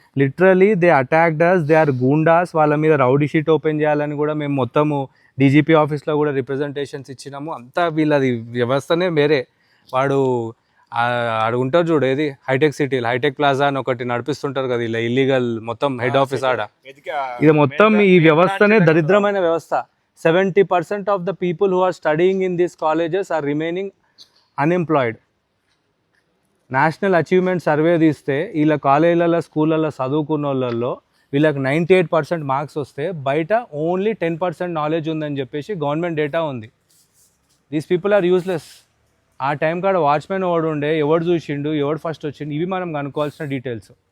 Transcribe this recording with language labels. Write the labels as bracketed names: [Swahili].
[English] Literally they attacked us, they are goondas. [Telugu] వాళ్ళ మీద rowdy sheet open చేయాలని కూడా మేము మొత్తము డీజీపీ ఆఫీస్లో కూడా రిప్రజెంటేషన్స్ ఇచ్చినాము. అంతా వీళ్ళది వ్యవస్థనే వేరే. వాడు ఉంటారు చూడు, ఏది హైటెక్ సిటీలో హైటెక్ ప్లాజా అని ఒకటి నడిపిస్తుంటారు కదా ఇలా ఇల్లీగల్ మొత్తం హెడ్ ఆఫీస్ ఆడ. ఇది మొత్తం ఈ వ్యవస్థనే దరిద్రమైన వ్యవస్థ. [English] 70% of the people who are studying in these colleges are remaining unemployed. [Telugu] National achievement survey తీస్తే వీళ్ళ కాలేజీలలో స్కూళ్ళల్లో చదువుకున్న వాళ్ళల్లో వీళ్ళకి 98% మార్క్స్ వస్తే బయట ఓన్లీ 10% నాలెడ్జ్ ఉందని చెప్పేసి గవర్నమెంట్ డేటా ఉంది. [English] These people are useless. [Telugu] ఆ టైం కాడ వాచ్మెన్ ఎవడు ఉండే, ఎవడు చూసిండు, ఎవడు ఫస్ట్ వచ్చిండు, ఇవి మనం కనుక్కోవాల్సిన డీటెయిల్స్.